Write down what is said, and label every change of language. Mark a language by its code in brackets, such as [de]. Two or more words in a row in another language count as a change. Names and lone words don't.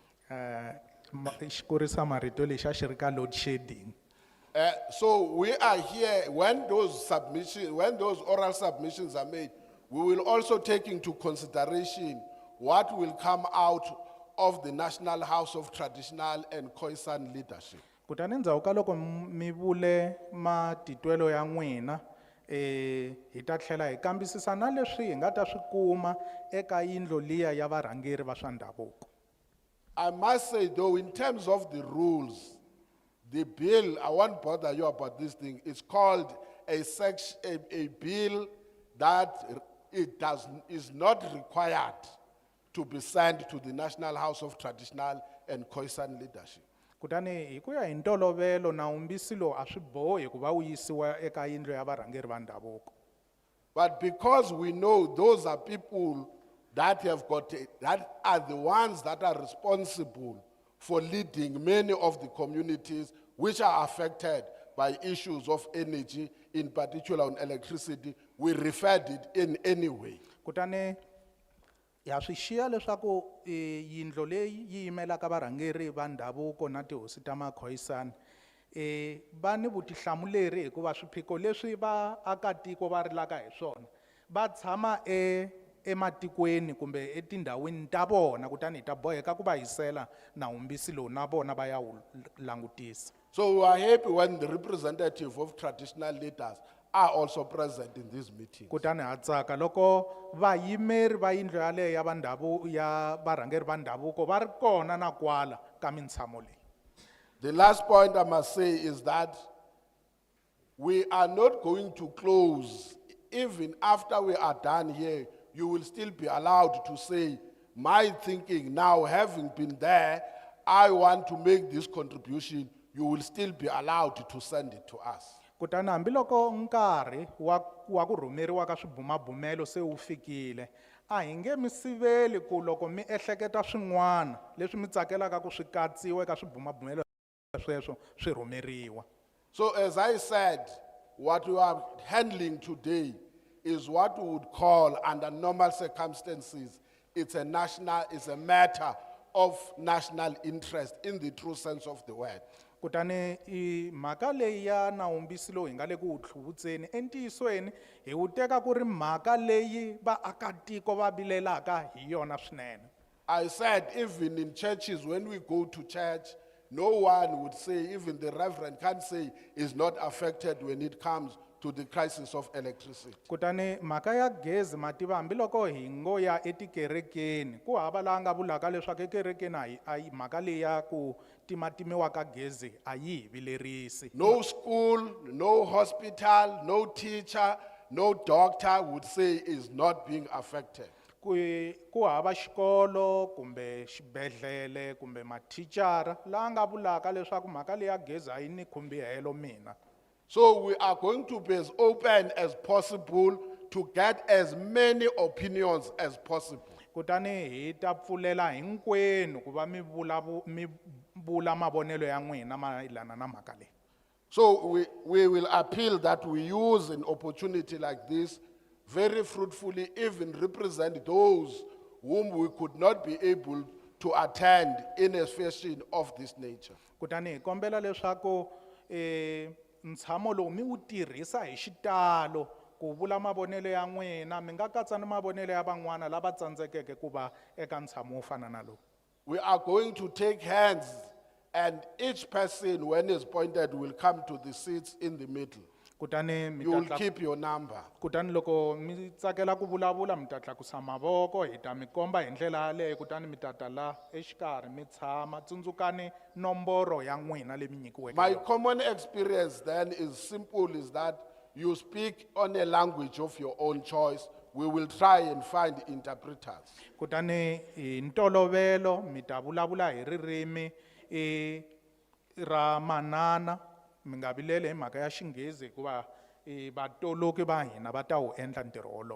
[ts] Xikurisa marito lexi a xi ri ka [en] load shedding. So we are here, when those oral submissions are made, we will also take into consideration what will come out of the National House of Traditional and Khoisan Leadership. [ts] Kutani endzhaku ka loko mi vule matitwelo ya n'wina hi ta tlhela hi kambisisa na leswi hi nga ta swi kuma eka yindlo liya ya varhangeri va swa ndhavuko. [en] I must say though, in terms of the rules, the bill, I won't bother you about this thing, it's called a bill that is not required to be sent to the National House of Traditional and Khoisan Leadership. [ts] Kutani hi ku ya hi ntolovelo nawumbisi lowu a swi bohi ku va wu yisiwa eka yindlo ya varhangeri va ndhavuko. [en] But because we know those are people that that are the ones that are responsible for leading many of the communities which are affected by issues of energy, in particular on electricity, we referred it in any way. [ts] Kutani ya swi xiya leswaku yindlo leyi yi yimelaka varhangeri va ndhavuko na tihosi ta makhoisani va ni vutihlamuleri hikuva swiphiqo leswi vaakatiko va rilaka hi swona va tshama ematikweni kumbe etindhawini ta vona kutani hi ta boheka ku va yisela nawumbisi lowu na vona va ya wu langutisa. [en] So we are happy when the representative of traditional leaders are also present in this meeting. [ts] Kutani ha tsaka loko vayimeri va yindlo yaleyo ya varhangeri va ndhavuko va ri kona na kwala ka mitshamo leyi. [en] The last point I must say is that we are not going to close. Even after we are done here, you will still be allowed to say, my thinking now, having been there, I want to make this contribution. You will still be allowed to send it to us. [ts] Kutani hambiloko nkarhi wa ku rhumeriwa ka swibumabumelo se wu fikile a hi nge mi siveli ku loko mi ehleketa swin'wana leswi mi tsakelaka ku swi katsiwa eka swibumabumelo sweswo swi rhumeriwa. [en] So as I said, what we are handling today is what we would call, under normal circumstances, it's a matter of national interest in the true sense of the word. [ts] Kutani mhaka leyi ya nawumbisi lowu hi nga le ku wu tlhuvutseni entiyisweni hi wu teka ku ri mhaka leyi vaakatiko va vilelaka hi yona swinene. [en] I said even in churches, when we go to church, no one would say, even the reverend can't say, is not affected when it comes to the crisis of electricity. [ts] Kutani mhaka ya gezi mativa hambiloko hi ngo ya etikerekeni ku hava laha nga vulaka leswaku ekerekeni mhaka leyi ya ku timatimiwa ka gezi a yi hi vilerisi. [en] No school, no hospital, no teacher, no doctor would say is not being affected. [ts] Ku hava xikolo kumbe xibedhlele kumbe mathicara laha nga vulaka leswaku mhaka leyi ya gezi a yi ni khumbi helo mina. [en] So we are going to be as open as possible to get as many opinions as possible. [ts] Kutani hi ta pfulela hinkwenu ku va mi vula mavonelo ya n'wina mayelana na mhaka leyi. [en] So we will appeal that we use an opportunity like this very fruitfully, even represent those whom we could not be able to attend in a fashion of this nature. [ts] Kutani hi kombela leswaku ntshamo lowu mi wu tirhisa hi xitalo ku vula mavonelo ya n'wina, mi nga katsa ni mavonelo ya van'wana lava tsandzekeke ku va eka ntshamo wo fana na lowu. [en] We are going to take hands, and each person, when is pointed, will come to the seats in the middle. [ts] Kutani mi [en] You will [ts] ta [en] keep your number. [ts] kutani loko mi tsakela ku vulavula mi ta tlakusa mavoko, hi ta mi komba hi ndlela yaleyo, kutani mi ta ta la exikarhi mi tshama, tsundzukani nomboro ya n'wina leyi mi nyikiweke [en] My [ts] yona. [en] common experience then is simple, is that you speak on a language of your own choice. We will try and find interpreters. [ts] Kutani hi ntolovelo mi ta vulavula hi ririmi ra manana, mi nga vileli hi mhaka ya Xinghezi hikuva vatoloki va hina va ta wu endla ntirho wolowo.